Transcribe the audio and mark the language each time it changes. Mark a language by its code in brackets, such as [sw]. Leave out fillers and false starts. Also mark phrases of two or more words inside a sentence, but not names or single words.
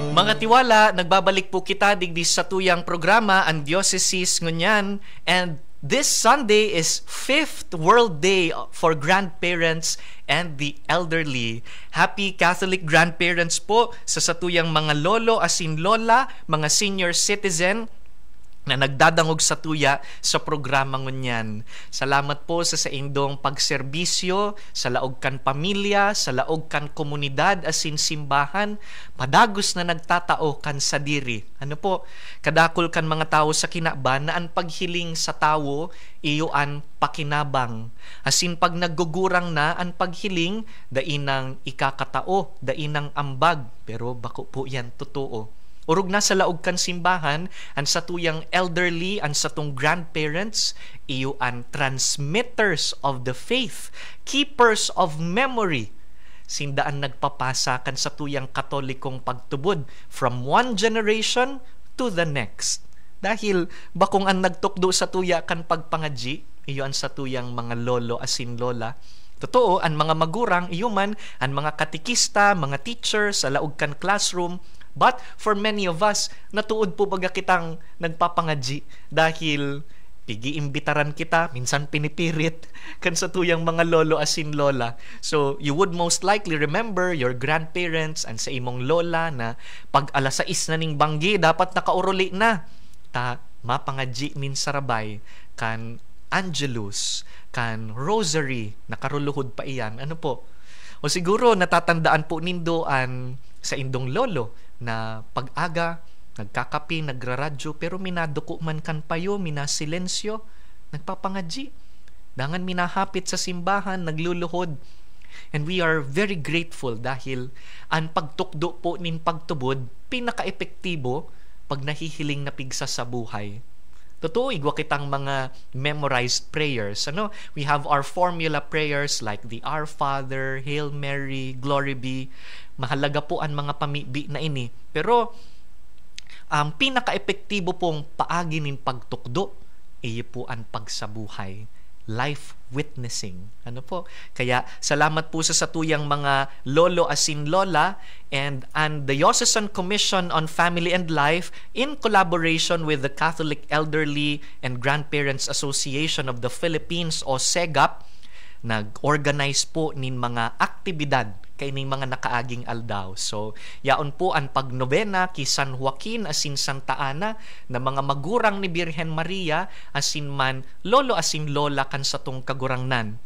[bik] Mga tiwala, nagbabalik po kita digdi sa tuyang programa ang Diocese ngunyan, [en] and this Sunday is 5th World Day for Grandparents and the Elderly. Happy Catholic Grandparents [bik] po sa satuyang mga lolo asin lola, mga [en] senior citizen [bik] na nagdadangog sa tuya sa programa ngunyan. Salamat po sa indong pagserbisyo, sa laog kan pamilya, sa laog kan komunidad asin simbahan, padagos na nagtatao kan sa diri. Ano po, kadakol kan mga tao sa kinaban na ang paghiling sa tao, iyo an pakinabang. Asin pag naggugurang na ang paghiling, dainang ikakatao, dainang ambag. Pero bako po yan totoo. Urog na sa laog kan simbahan, ang satuyang elderly, ang satong grandparents, iyo ang [en] transmitters of the faith, keepers of memory. [bik] Sindaan nagpapasa kan satuyang katolikong pagtubod [en] from one generation to the next. [bik] Dahil bakong ang nagtukdo sa tuya kan pagpangadji, iyo ang satuyang mga lolo asin lola. Totoo, ang mga magurang, iyo man, ang mga katikista, mga teachers, sa laog kan classroom. [en] But for many of us, [bik] natuod po baga kitang nagpapangadji dahil pigi-imbitaran kita, minsan pinipirit kan sa tuyang mga lolo asin lola. So, [en] you would most likely remember your grandparents and [bik] sa imong lola na pag alas 6 na ning banggi, dapat nakauruli na. Ta, mapangadji min sarabay kan Angelus, kan Rosary, nakaruluhod pa iyan. Ano po? O siguro natatandaan po nindoan sa indong lolo na pag-aga, nagkakapi, nagraradyo, pero minaduko man kan payo, minasilensyo, nagpapangadji. Dangan minahapit sa simbahan, nagluluhod. [en] And we are very grateful [bik] dahil ang pagtukdo po nin pagtubod, pinaka-epektibo pag nahihiling na pigsa sa buhay. Totoo, igwa kitang mga [en] memorized prayers. We have our formula prayers like the Our Father, Hail Mary, Glory be. [bik] Mahalaga po ang mga pamibi na ini. Pero ang pinaka-epektibo pong paagi nin pagtukdo, iyo po ang pagsabuhay. [en] Life witnessing. [bik] Ano po? Kaya salamat po sa satuyang mga lolo asin lola [en] and the Diocesan Commission on Family and Life in collaboration with the Catholic Elderly and Grandparents Association of the Philippines [bik] o SEGAP, nag-organize po nin mga aktibidad kaining mga nakaaging aldaw. So, yaon po ang pagnovena ki San Joaquin asin Santa Ana na mga magurang ni Birhen Maria asin man lolo asin lola kan satong kagurangnan.